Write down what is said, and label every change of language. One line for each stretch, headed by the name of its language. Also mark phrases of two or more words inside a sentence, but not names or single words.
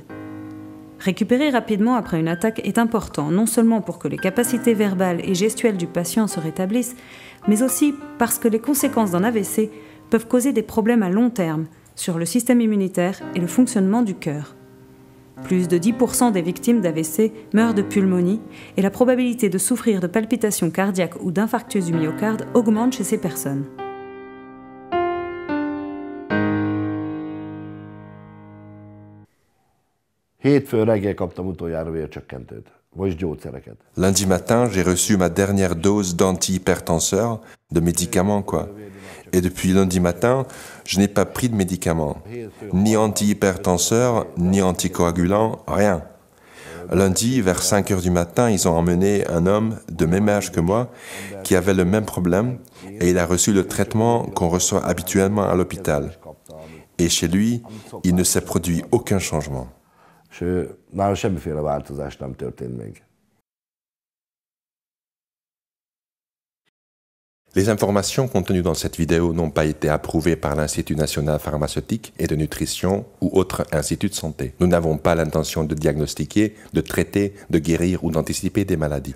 French: Récupérer rapidement après une attaque est important, non seulement pour que les capacités verbales et gestuelles du patient se rétablissent, mais aussi parce que les conséquences d'un AVC peuvent causer des problèmes à long terme sur le système immunitaire et le fonctionnement du cœur. Plus de 10% des victimes d'AVC meurent de pulmonie et la probabilité de souffrir de palpitations cardiaques ou d'infarctus du myocarde augmente chez ces personnes.
Hungarian: Hétfőn reggel kaptam utoljára vércsökkentőt, vagyis gyógyszereket.
French: Lundi matin, j'ai reçu ma dernière dose d'antihypertenseur, de médicaments quoi. Et depuis lundi matin, je n'ai pas pris de médicaments. Ni antihypertenseur, ni anticoagulant, rien. Lundi, vers 5 heures du matin, ils ont emmené un homme de même âge que moi qui avait le même problème et il a reçu le traitement qu'on reçoit habituellement à l'hôpital. Et chez lui, il ne s'est produit aucun changement.
Hungarian: És nála semmiféle változás nem történt még.
French: Les informations contenues dans cette vidéo n'ont pas été approuvées par l'Institut national pharmaceutique et de nutrition ou autre institut de santé. Nous n'avons pas l'intention de diagnostiquer, de traiter, de guérir ou d'anticiper des maladies.